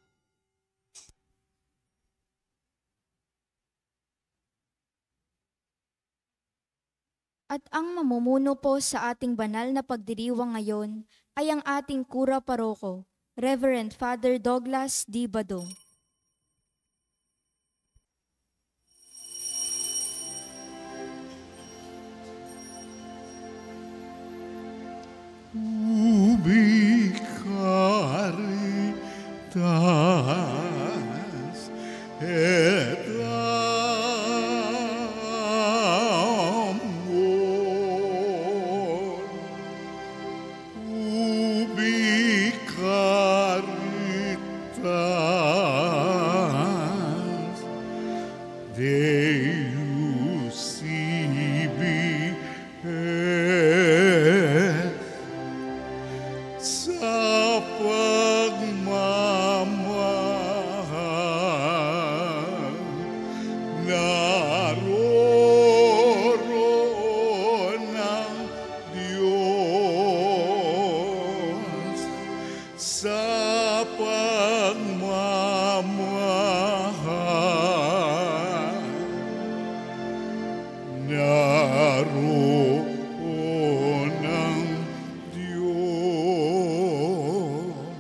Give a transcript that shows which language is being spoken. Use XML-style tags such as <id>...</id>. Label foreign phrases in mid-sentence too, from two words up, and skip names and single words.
<tl>At ang mamumuno po sa ating banal na pagdiriwang ngayon ay ang ating kura paroko, Reverend Father Douglas D. Badong.</tl> <la>Ubi caritas et amor. Ubi caritas Deus ibi</la> <tl>et sa pagmamahal naroroon ng Diyos sa pagmamahal naroon ng Diyos.</tl>